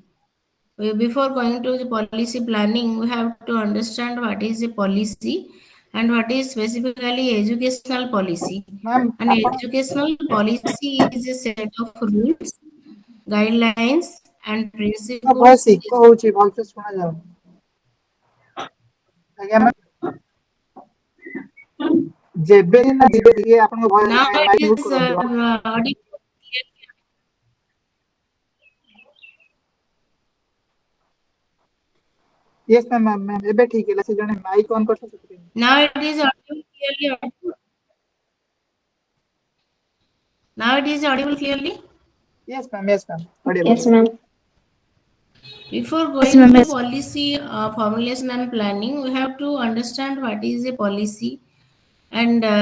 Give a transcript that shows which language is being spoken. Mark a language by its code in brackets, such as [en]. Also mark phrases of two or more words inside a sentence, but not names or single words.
[en] Before going to the policy planning, we have to understand what is a policy and what is specifically educational policy. Ma'am, An educational policy is a set of rules, guidelines, and voice principles. [or] echo ହଉଛି ଭଲସେ ଶୁଣା ଯାଉନି। ଆଜ୍ଞା ମ୍ୟାମ୍, ଯେବେ ନା ଯେବେ ଟିକେ ଆପଣଙ୍କ ଭଏସ [en] Now it mic mute is [or] କରନ୍ତୁ। [en] audible. Yes ma'am, ma'am, [or] ଏବେ ଠିକ ହେଲା। ସେ ଜଣେ [en] mic on [or] କରିଥିଲେ ସେଥିପାଇଁ। [en] Now it is audible clearly. Audible. Now it is audible clearly. Yes ma'am, yes ma'am, audible। Yes, ma'am. Before Yes, going ma'am. to Yes. policy formulation and planning, we have to understand what is a policy and